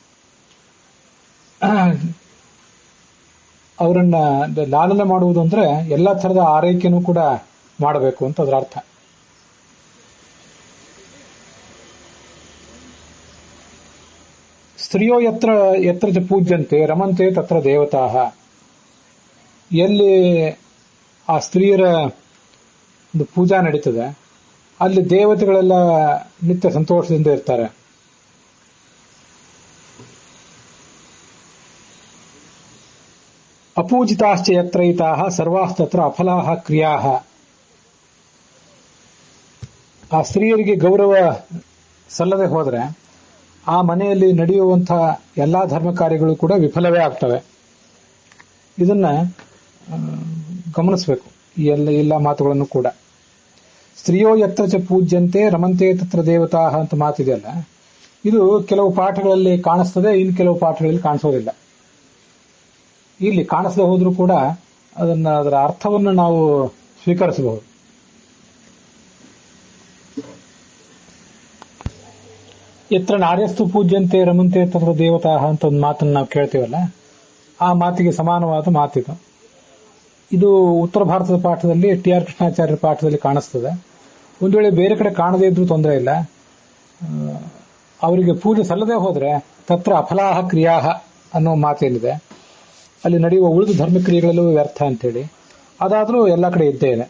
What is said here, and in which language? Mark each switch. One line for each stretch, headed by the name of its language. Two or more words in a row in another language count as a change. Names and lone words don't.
Kannada: ಅವರನ್ನ ಲಾಲನೆ ಮಾಡುವುದು ಅಂದ್ರೆ ಎಲ್ಲ ಥರದ ಆರೈಕೆನೂ ಕೂಡ ಮಾಡಬೇಕು ಅಂತ ಅದರ ಅರ್ಥ.
Sanskrit: ಸ್ತ್ರೀಯೋ ಯತ್ರ ಯತ್ರ ಚ ಪೂಜ್ಯಂತೆ ರಮಂತೆ ತತ್ರ ದೇವತಾಃ.
Kannada: ಎಲ್ಲಿ ಆ ಸ್ತ್ರೀಯರ ಒಂದು ಪೂಜಾ ನಡೀತದೆ ಅಲ್ಲಿ ದೇವತೆಗಳೆಲ್ಲ ನಿತ್ಯ ಸಂತೋಷದಿಂದ ಇರ್ತಾರೆ.
Sanskrit: ಅಪೂಜಿತಾಶ್ಚ ಯತ್ರೈತಾಃ ಸರ್ವಾಸ್ತತ್ರ ಅಫಲಾಃ ಕ್ರಿಯಾಃ.
Kannada: ಆ ಸ್ತ್ರೀಯರಿಗೆ ಗೌರವ ಸಲ್ಲದೆ ಹೋದ್ರೆ ಆ ಮನೆಯಲ್ಲಿ ನಡೆಯುವಂತಹ ಎಲ್ಲಾ ಧರ್ಮ ಕಾರ್ಯಗಳು ಕೂಡ ವಿಫಲವೇ ಆಗ್ತವೆ. ಇದನ್ನ ಗಮನಿಸಬೇಕು ಈ ಎಲ್ಲ ಮಾತುಗಳನ್ನು ಕೂಡ.
Sanskrit: ಸ್ತ್ರೀಯೋ ಯತ್ರ ಚ ಪೂಜ್ಯಂತೆ ರಮಂತೆ ತತ್ರ ದೇವತಾಃ
Kannada: ಅಂತ ಮಾತಿದೆಯಲ್ಲ, ಇದು ಕೆಲವು ಪಾಠಗಳಲ್ಲಿ ಕಾಣಿಸ್ತದೆ, ಇನ್ನು ಕೆಲವು ಪಾಠಗಳಲ್ಲಿ ಕಾಣಿಸೋದಿಲ್ಲ. ಇಲ್ಲಿ ಕಾಣಿಸದೆ ಹೋದ್ರೂ ಕೂಡ ಅದರ ಅರ್ಥವನ್ನು ನಾವು ಸ್ವೀಕರಿಸಬಹುದು.
Sanskrit: ಎತ್ರ ನಾರ್ಯಸ್ತು ಪೂಜ್ಯಂತೆ ರಮಂತೆ ತತ್ರ ದೇವತಾಃ
Kannada: ಅಂತ ಒಂದು ಮಾತನ್ನು ನಾವು ಕೇಳ್ತೀವಲ್ಲ, ಆ ಮಾತಿಗೆ ಸಮಾನವಾದ ಮಾತಿದು. ಇದು ಉತ್ತರ ಭಾರತದ ಪಾಠದಲ್ಲಿ ಟಿ.ಆರ್. ಕೃಷ್ಣಾಚಾರ್ಯರ ಪಾಠದಲ್ಲಿ ಕಾಣಿಸ್ತದೆ. ಒಂದು ವೇಳೆ ಬೇರೆ ಕಡೆ ಕಾಣದೇ ಇದ್ರೂ ತೊಂದರೆ ಇಲ್ಲ. ಅವರಿಗೆ ಪೂಜೆ ಸಲ್ಲದೆ ಹೋದ್ರೆ
Sanskrit: ತತ್ರ ಅಫಲಾಹ ಕ್ರಿಯಾಹ
Kannada: ಅನ್ನೋ ಮಾತೇನಿದೆ, ಅಲ್ಲಿ ನಡೆಯುವ ಉಳಿದ ಧರ್ಮಕ್ರಿಯೆಗಳೆಲ್ಲವೂ ವ್ಯರ್ಥ ಅಂತೇಳಿ ಅದಾದರೂ ಎಲ್ಲ ಕಡೆ ಇದ್ದೇ ಇದೆ.